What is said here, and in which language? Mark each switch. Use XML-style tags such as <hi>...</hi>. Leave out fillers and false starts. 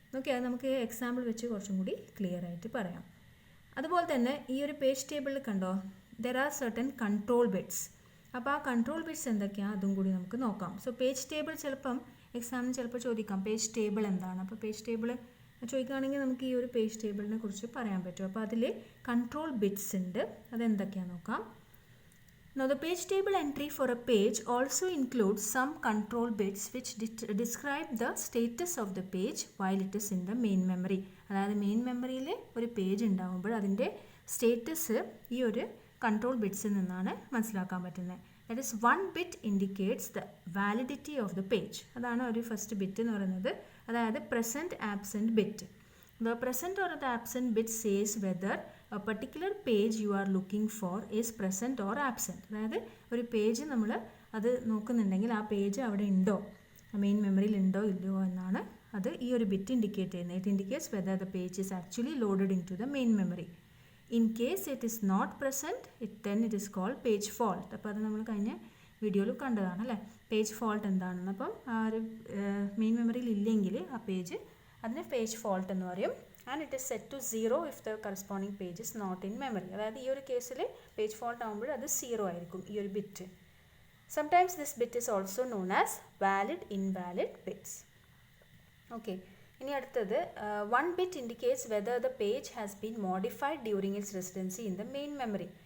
<ml>Okay, അത് നമുക്ക് example വെച്ച് കുറച്ചും കൂടി ക്ലിയർ ആയിട്ട് പറയാം. അതുപോലെ തന്നെ ഈ ഒരു പേജ് ടേബിളിൽ കണ്ടോ,</ml> <en>There are certain control bits.</en> <ml>അപ്പോൾ ആ കൺട്രോൾ ബിറ്റ്സ് എന്തൊക്കെയാണ് അതും കൂടി നമുക്ക് നോക്കാം. സോ പേജ് ടേബിൾ ചിലപ്പം എക്സാമിന് ചിലപ്പോൾ ചോദിക്കാം പേജ് ടേബിൾ എന്താണ്. അപ്പോൾ പേജ് ടേബിൾ ചോദിക്കുകയാണെങ്കിൽ നമുക്ക് ഈ ഒരു പേജ് ടേബിളിനെ കുറിച്ച് പറയാൻ പറ്റും. അപ്പോൾ അതിൽ കൺട്രോൾ ബിറ്റ്സ് ഉണ്ട്, അതെന്തൊക്കെയാണെന്ന് നോക്കാം.</ml> <en>Now the page table entry for a page also includes some control bits which describe the status of the page while it is in the main memory.</en> <ml>അതായത് മെയിൻ മെമ്മറിയിൽ ഒരു പേജ് ഉണ്ടാകുമ്പോൾ അതിൻ്റെ status ഈ ഒരു control ബിറ്റ്സിൽ നിന്നാണ് മനസ്സിലാക്കാൻ പറ്റുന്നത്.</ml> <en>That is 1 bit indicates the validity of the page.</en> <ml>അതാണ് ഒരു ഫസ്റ്റ് ബിറ്റ് എന്ന് പറയുന്നത്, അതായത് present absent bit.</ml> <en>The present or the absent bit says whether a particular page you are looking for is present or absent.</en> <ml>അതായത് ഒരു page നമ്മൾ അത് നോക്കുന്നുണ്ടെങ്കിൽ ആ പേജ് അവിടെ ഉണ്ടോ, മെയിൻ മെമ്മറിയിൽ ഉണ്ടോ ഇല്ലയോ എന്നാണ് അത് ഈ ഒരു ബിറ്റ് ഇൻഡിക്കേറ്റ് ചെയ്യുന്നത്.</ml> <en>It indicates whether the page is actually loaded into the main memory. In case it is not present then it is called page fault.</en> <ml>അപ്പോൾ അത് നമ്മൾ കഴിഞ്ഞ വീഡിയോയിൽ കണ്ടതാണ് അല്ലേ, പേജ് ഫോൾട്ട് എന്താണെന്ന്. അപ്പം ആ ഒരു മെയിൻ മെമ്മറിയിൽ ഇല്ലെങ്കിൽ ആ പേജ് അതിന് പേജ് ഫോൾട്ട് എന്ന് പറയും.</ml> <en>And it is set to 0 if the corresponding page is not in memory.</en> <ml>അതായത് ഈ ഒരു കേസിൽ പേജ് ഫോൾട്ട് ആകുമ്പോൾ അത് 0 ആയിരിക്കും ഈ ഒരു bit.</ml> <en>Sometimes this bit is also known as valid invalid bits.</en> <ml>Okay, ഇനി അടുത്തത്</ml> <en>1 bit indicates whether the page has been modified during its residency in the main memory.</en>